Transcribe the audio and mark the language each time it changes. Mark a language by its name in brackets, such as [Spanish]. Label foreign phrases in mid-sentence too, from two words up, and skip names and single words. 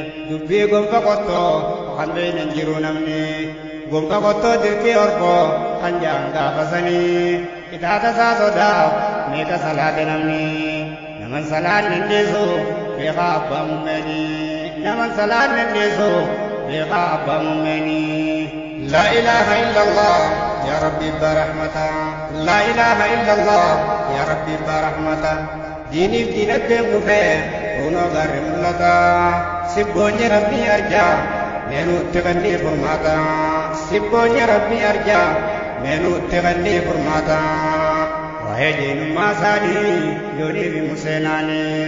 [Oromo] Dubbii gonfa qottoo, kan beeyne hin jiru namni. Gonfa qottoo dirqii Orkoo, kan jaan gaafasanii. Itaata isaa sodaa, meeqa salaate namni. Naman salaan nanniisu, beekaa abbaa mummeeni. Naman salaan nanniisu, beekaa abbaa mummeeni. [Arabic] لا إله إلا الله، يا ربي برحمته. لا إله إلا الله، يا ربي برحمته. [Oromo] Diiniif diinagdeen kufee, kunoo gaarri mul'ata. Sibboonni Rabbii arjaa, meenuutti kannii furmaata. Sibboonni Rabbii arjaa, meenuutti kannii furmaata. Waa'ee diinummaa isaanii, yooniif himu seenaani.